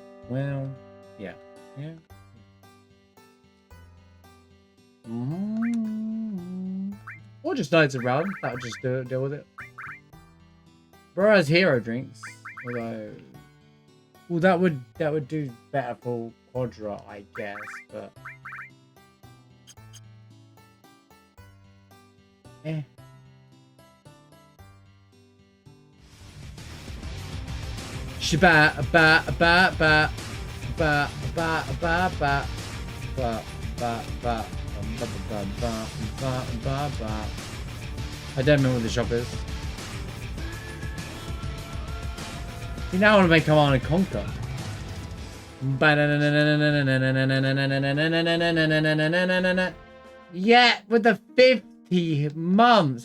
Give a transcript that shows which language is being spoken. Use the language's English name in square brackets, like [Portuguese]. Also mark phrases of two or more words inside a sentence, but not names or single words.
[English] Well, yeah. Yeah. Or just Knights around. That would just deal with it. Bro has hero drinks. Although, well, that would do better for Quadra, I guess. But eh. Shaba ba ba ba ba ba ba ba ba ba ba. I don't know what the shop is. You now want to make Command and Conquer. Yeah, with the 50 months.